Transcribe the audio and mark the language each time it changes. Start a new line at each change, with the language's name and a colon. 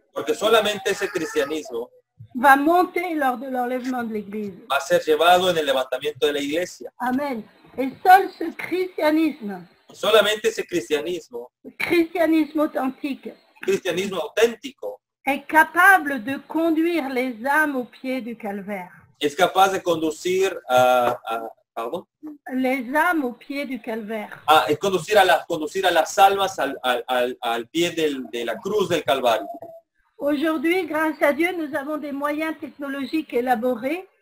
Spanish: porque solamente ese cristianismo
French: va monter lors de l'enlèvement de l'Église.
Spanish: va a ser llevado en el levantamiento de la iglesia.
French: Amen. Et seul ce christianisme,
Spanish: Solamente ese cristianismo,
French: christianisme authentique,
Spanish: cristianismo auténtico,
French: est capable de conduire les âmes au pied du calvaire.
Spanish: es capaz de conducir perdón,
French: Les âmes au pied du calvaire.
Spanish: es conducir a las almas al pie de la cruz del Calvario.
French: Aujourd'hui, grâce à Dieu, nous avons des moyens technologiques élaborés